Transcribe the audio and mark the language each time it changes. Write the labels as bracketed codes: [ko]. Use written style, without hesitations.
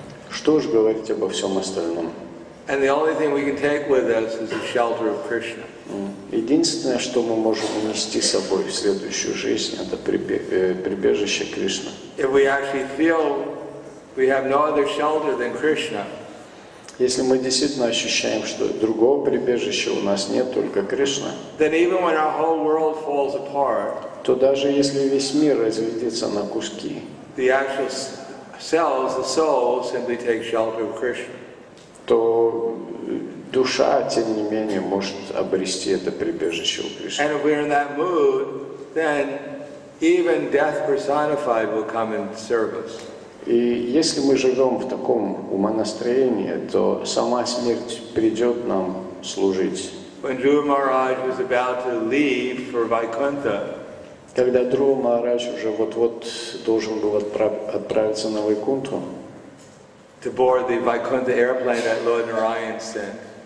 [ru] Что ж говорить обо всем остальном? [en] And the only thing we can take with us is the shelter of Krishna. [ru] Единственное, что мы можем унести с собой в следующую жизнь, это прибежище Кришны. [en] If we actually feel we have no other shelter than Krishna, [ru] Если мы действительно ощущаем, что другого прибежища у нас нет, только Кришна, [en] then even when our whole world falls apart, [ru] то даже если весь мир разлетится на куски, [en] the actual cells, the soul, simply take shelter of Krishna. [ru] то душа, тем не менее, может обрести это прибежище у Кришны. [en] And if we're in that mood, then even death personified will come and serve us. [ru] И если мы живем в таком умонастроении, то сама смерть придет нам служить. [en] When Dhruva Maharaj was about to leave for Vaikuntha, [ru] Когда Dhruva Махарадж уже вот-вот должен был отправиться на Вайкунтху, [en] to board the Vaikuntha airplane that Lord Narayan sent,